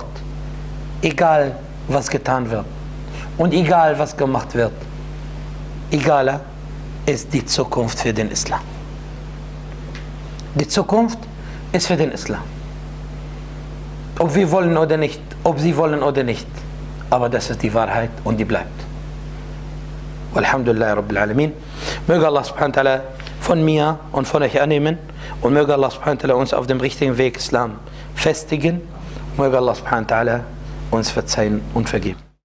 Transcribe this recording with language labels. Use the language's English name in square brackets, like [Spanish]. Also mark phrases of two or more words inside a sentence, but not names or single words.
[German] Egal was getan wird und egal was gemacht wird, egaler ist die Zukunft für den Islam. Die Zukunft ist für den Islam. Ob wir wollen oder nicht, ob sie wollen oder nicht. Aber das ist die Wahrheit und die bleibt. [Arabic] والحمد لله رب العالمين. [German] Möge Allah [Arabic] سبحانه وتعالى [German] von mir und von euch annehmen und möge Allah [Arabic] سبحانه وتعالى [German] uns auf dem richtigen Weg Islam festigen. Möge Allah [Arabic] سبحانه وتعالى [German] uns verzeihen und vergeben.